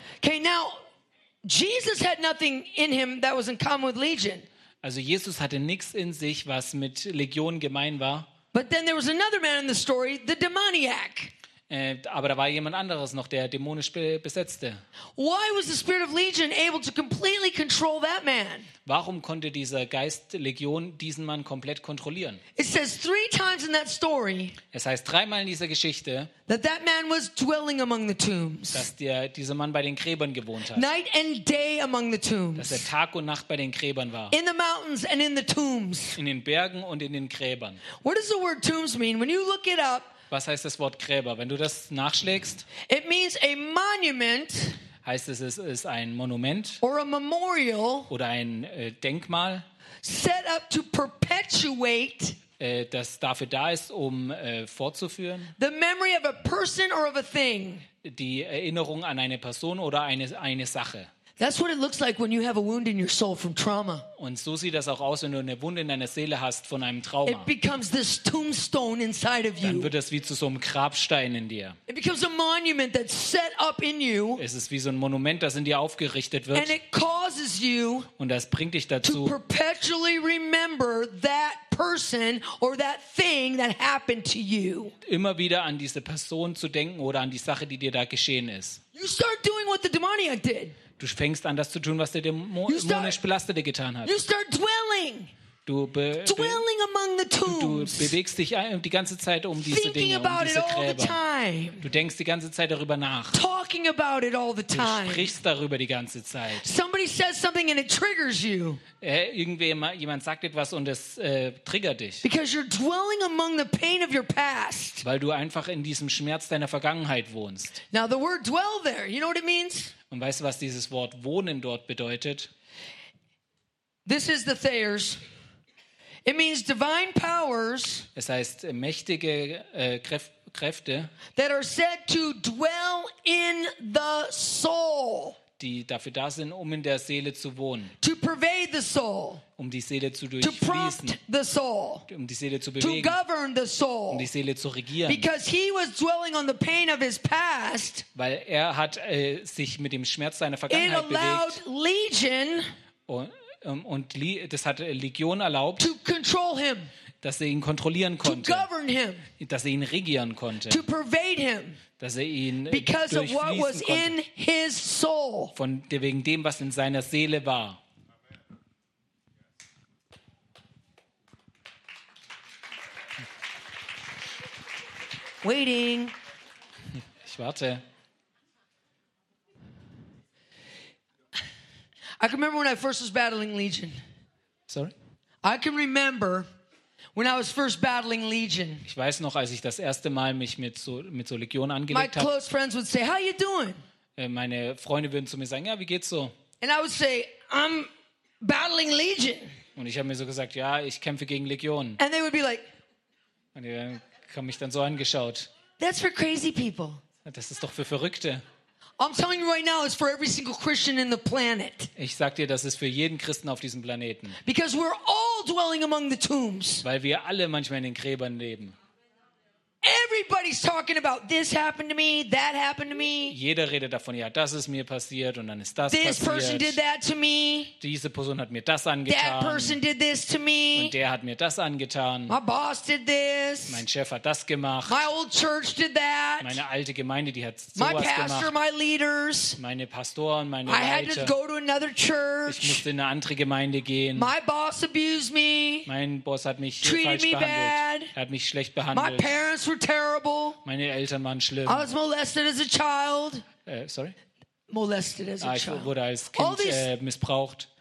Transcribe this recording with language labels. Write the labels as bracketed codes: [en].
[en] Okay, now Jesus had nothing in him that was in common with Legion. [de] Also Jesus hatte nichts in sich, was mit Legion gemein war. [en] But then there was another man in the story, the demoniac. [de] Aber da war jemand anderes noch, der dämonisch besetzte. [en] Why was the spirit of Legion able to completely control that man? [de] Warum konnte dieser Geist Legion diesen Mann komplett kontrollieren? [en] It says three times in that story. [de] Es heißt dreimal in dieser Geschichte, [en] that man was dwelling among the tombs. [de] Dass dieser Mann bei den Gräbern gewohnt hat. [en] Night and day among the tombs. [de] Dass er Tag und Nacht bei den Gräbern war. [en] In the mountains and in the tombs. [de] In den Bergen und in den Gräbern. [en] What does the word tombs mean? When you look it up. [de] Was heißt das Wort Gräber? Wenn du das nachschlägst, [en] it means a monument, [de] heißt es, es ist ein Monument [en] or a memorial, [de] oder ein Denkmal, [en] set up to perpetuate, [de] das dafür da ist, um fortzuführen, [en] the memory of a person or of a thing, [de] die Erinnerung an eine Person oder eine Sache. [en] That's what it looks like when you have a wound in your soul from trauma. [de] Und so sieht das auch aus, wenn du eine Wunde in deiner Seele hast von einem Trauma. [en] It becomes this tombstone inside of you. [de] Dann wird das wie zu so einem Grabstein in dir. [en] It becomes a monument that's set up in you. [de] Es ist wie so ein Monument, das in dir aufgerichtet wird. [en] And it causes you, [de] und das bringt dich dazu, [en] to perpetually remember that person or that thing that happened to you. [de] Immer wieder an diese Person zu denken oder an die Sache, die dir da geschehen ist. [en] You start doing what the demoniac did. [de] Du fängst an, das zu tun, was der dämonisch Belastete getan hat. [en] You start dwelling. Dwelling among the tombs. [de] Du bewegst dich die ganze Zeit um diese [en] Thinking [de] Dinge, [en] about [de] um diese Gräber. [en] It all the time. [de] Du denkst die ganze Zeit darüber nach. [en] Talking about it all the time. [de] Du sprichst darüber die ganze Zeit. [en] Somebody says something and it triggers you. [de] Jemand sagt etwas und es triggert dich. [en] Because you're dwelling among the pain of your past. [de] Weil du einfach in diesem Schmerz deiner Vergangenheit wohnst. [en] Now the word dwell there, you know what it means? [de] Und weißt du, was dieses Wort wohnen dort bedeutet? [en] This is the Thayers. It means divine powers. [de] Es heißt mächtige Kräfte. [en] That are said to dwell in the soul. [de] Die dafür da sind, um in der Seele zu wohnen. [en] To pervade the soul. [de] Um die Seele zu durchfließen. [en] To prompt the soul. [de] Um die Seele zu bewegen. [en] To govern the soul. [de] Um die Seele zu regieren. [en] Because he was dwelling on the pain of his past. [de] Weil er hat sich mit dem Schmerz seiner Vergangenheit bewegt. [en] It allowed legion. [de] Und das hat Legion erlaubt, [en] to control him, [de] dass er ihn kontrollieren konnte, [en] to govern him, [de] dass er ihn regieren konnte, [en] to pervade him, [de] dass er ihn [en] because of what was [de] konnte, [en] in his soul. [de] Von wegen dem, was in seiner Seele war. [en] Waiting. [de] Ich warte. [en] I can remember when I first was battling Legion. Sorry? I can remember when I was first battling Legion. [de] Ich weiß noch, als ich das erste Mal mich mit so Legion angelegt habe. [en] My close friends would say, "How you doing?" [de] Meine Freunde würden zu mir sagen, "Ja, wie geht's so?" [en] And I would say, "I'm battling Legion." [de] Und ich habe mir so gesagt, "Ja, ich kämpfe gegen Legion." [en] And they would be like, [de] und die haben mich dann so angeschaut. [en] That's for crazy people. [de] Das ist doch für Verrückte. [en] I'm telling you right now, it's for every single Christian in the planet. [de] Ich sag dir, das ist für jeden Christen auf diesem Planeten. [en] Because we're all dwelling among the tombs. [de] Weil wir alle manchmal in den Gräbern leben. [en] Everybody's talking about this happened to me, that happened to me. [de] Jeder redet davon, ja, das ist mir passiert und dann ist das passiert. [en] This person did that to me. [de] Diese Person hat mir das angetan. [en] That person did this to me. [de] Und der hat mir das angetan. [en] My boss did this. [de] Mein Chef hat das gemacht. [en] My old church did that. [de] Meine alte Gemeinde, die hat sowas gemacht. [en] My pastor, my leaders. [de] Meine Pastoren, meine Leiter. [en] I had to go to another church. [de] Ich musste in eine andere Gemeinde gehen. [en] My boss abused me. [de] Mein Boss hat mich [en] treated [de] falsch behandelt. [en] Bad. [de] Er hat mich schlecht behandelt. [en] My parents were terrible. [de] Meine Eltern waren schlimm. [en] I was molested as a child. Sorry? Molested as a child. [de] Ich wurde als Kind missbraucht.